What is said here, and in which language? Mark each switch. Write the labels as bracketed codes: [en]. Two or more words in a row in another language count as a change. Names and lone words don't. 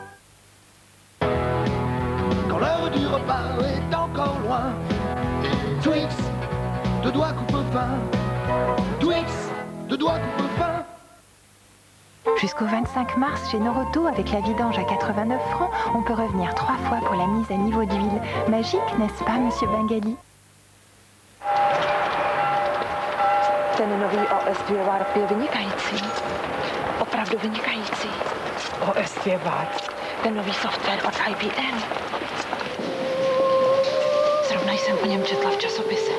[fr] Quand l'heure du repas est encore loin, Twix, de doigts coupe-fin. Twix, de doigts coupe-fin. Jusqu'au 25 mars, chez Norauto, avec la vidange à 89 francs, on peut revenir 3 fois pour la mise à niveau d'huile. Magique, n'est-ce pas, Monsieur Bengali? [cs] Ten nový OS2 VAR je vynikající. Opravdu vynikající. OS2 VAR. Ten nový software od IBM. Zrovna jsem o něm četla v časopise.